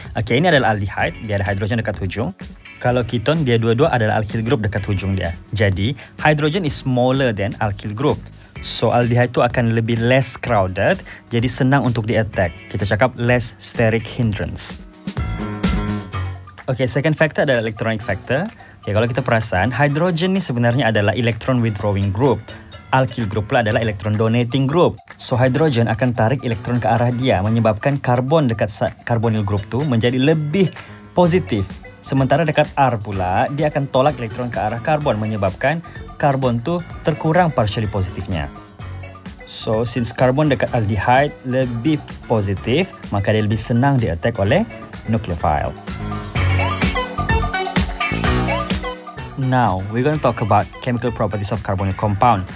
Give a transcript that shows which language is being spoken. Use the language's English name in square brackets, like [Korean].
[Malay] Okay, ini adalah aldehyde, dia ada hidrogen dekat hujung. Kalau ketone, dia dua-dua adalah alkyl group dekat hujung dia. [English] Jadi, hydrogen is smaller than alkyl group. [Malay] So, aldehyde tu akan lebih less crowded, jadi senang untuk di-attack. Kita cakap less steric hindrance. Okay, second factor adalah electronic factor. Okay, kalau kita perasan, hydrogen ni sebenarnya adalah electron withdrawing group. Alkyl group pula adalah electron donating group. So, hydrogen akan tarik elektron ke arah dia, menyebabkan karbon dekat carbonyl group tu menjadi lebih positif. Sementara dekat R pula, dia akan tolak elektron ke arah karbon, menyebabkan karbon tu terkurang partially positifnya. So, since karbon dekat aldehyde lebih positif, maka dia lebih senang di-attack oleh nucleophile. [English] Now, we're going to talk about chemical properties of carbonyl compound.